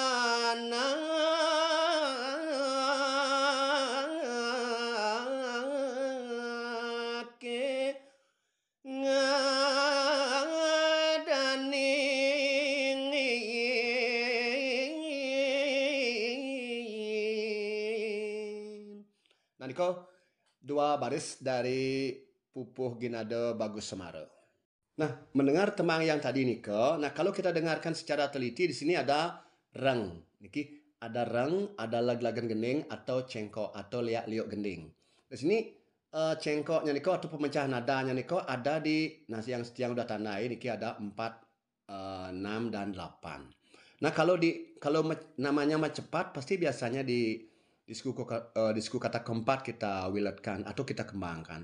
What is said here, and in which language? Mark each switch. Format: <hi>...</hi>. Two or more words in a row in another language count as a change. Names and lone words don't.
<ban>anak ke ngadanin.</ban> <id>Nah, Niko, 2 baris dari pupuh ginade bagus semare. Nah, mendengar tembang yang tadi Niko, nah kalau kita dengarkan secara teliti di sini ada reng, niki ada reng, ada lag-lagan gending atau cengkok atau liak-liuk gending. Di sini cengkoknya Niko atau pemecah nadanya Niko ada di nasi yang udah tandai niki ada 4, 6 dan 8. Nah, kalau namanya cepat pasti biasanya di suku kata keempat kita wiletkan atau kita kembangkan.</id>